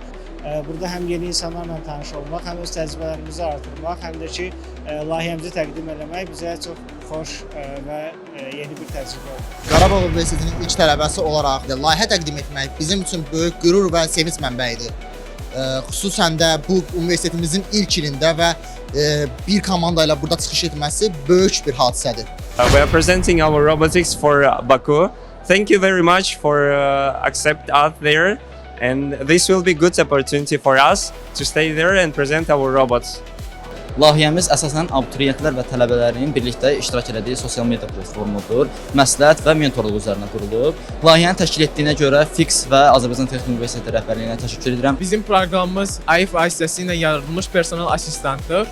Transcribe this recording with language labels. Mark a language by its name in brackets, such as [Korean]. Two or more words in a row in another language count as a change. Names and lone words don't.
[Azerbaijani] Burada həm yeni insanlarla tanış olmaq, həm öz təcrübələrimizi artırmaq, həm də ki, layihəmizi təqdim etmək bizə çox xoş və yeni bir təcrübə oldu. Qarabağ Universitetinin ilk tələbəsi olaraq layihə təqdim etmək bizim üçün böyük qürur və sevinç mənbəyidir. Xüsusən də bu universitetimizin ilk ilində və bir komanda ilə burada çıxış etməsi böyük bir hadisədir. [English] We are presenting our robotics for Baku. Thank you very much for accept us there. And this will be good opportunity for us to stay there and present our robots. [Azerbaijani] Layihəmiz əsasən abituriyentlər və tələbələrin birlikdə iştirak etdiyi sosial media platformudur. Məsləhət və mentorluq üzərinə qurulub. Layihəni təşkil etdiyinə görə Fix və Azərbaycan Texniki Universiteti rəhbərliyinə təşəkkür edirəm. Bizim proqramımız AIF vasitəsilə ilə yaradılmış [English] personal assistantdır.